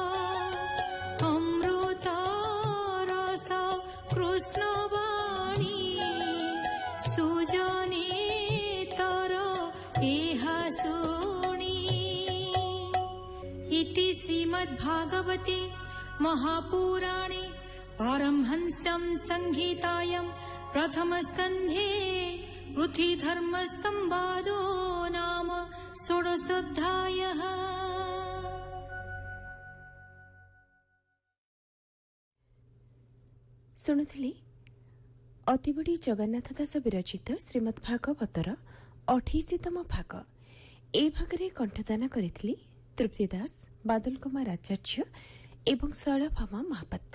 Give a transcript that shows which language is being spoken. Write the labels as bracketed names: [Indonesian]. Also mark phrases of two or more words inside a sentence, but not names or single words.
[Odia] ଅମୃତ ରସ କୃଷ୍ଣ ବାଣୀ ସୁଜନେ ତର ଏହା ଶୁଣି [Sanskrit] इति श्रीमद्भागवते महापुराणे पारमहंस्यां संहितायां प्रथमस्कन्धे पृथ्वीधर्मसंवादो नाम षोडशोऽध्यायः। [Odia] ଶୁଣୁଥିଲି ଅତିବଡ଼ି ଜଗନ୍ନାଥ ଦାସ ବିରଚିତ ଶ୍ରୀମଦ୍ ଭାଗବତର 28ତମ ଭାଗ। ଏ ଭାଗରେ କଣ୍ଠଦାନ କରିଥିଲି ତୃପ୍ତି ଦାସ, ବାଦଲ କୁମାର ଆଚାର୍ଯ୍ୟ ଏବଂ ଶୈଳଭାମା ମହାପାତ୍ର।